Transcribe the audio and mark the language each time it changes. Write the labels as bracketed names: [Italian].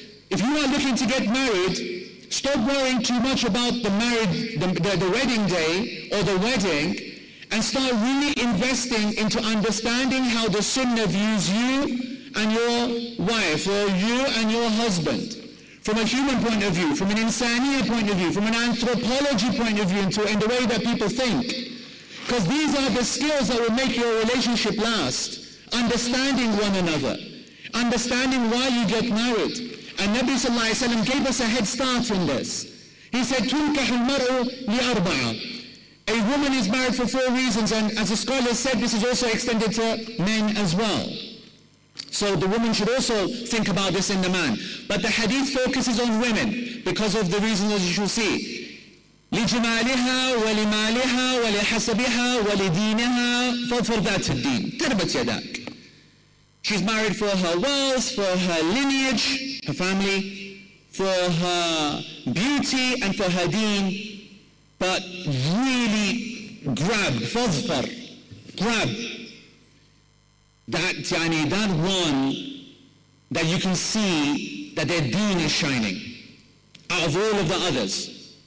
[English] if you are looking to get married, stop worrying too much about the wedding day or the wedding, and start really investing into understanding how the Sunnah views you and your wife, or you and your husband, from a human point of view, from an insaniya point of view, from an anthropology point of view, in the way that people think. Because these are the skills that will make your relationship last. Understanding one another, understanding why you get married. And Nabi sallallahu alayhi wa sallam gave us a head start in this. [Arabic] He said, تُنْكَحُ الْمَرْءُ لِأَرْبَعَ. [English] A woman is married for 4 reasons, and as the scholars said, this is also extended to men as well. So the woman should also think about this in the man. But the hadith focuses on women because of the reasons that you should see. [Arabic] لجمالها ولمالها ولحسبها ولدينها فاظفر ذات الدين تربت يداك. [English] She's married for her wealth, for her lineage, her family, for her beauty and for her deen, but really grab, فاظفر, grab that one that you can see that their deen is shining out of all of the others.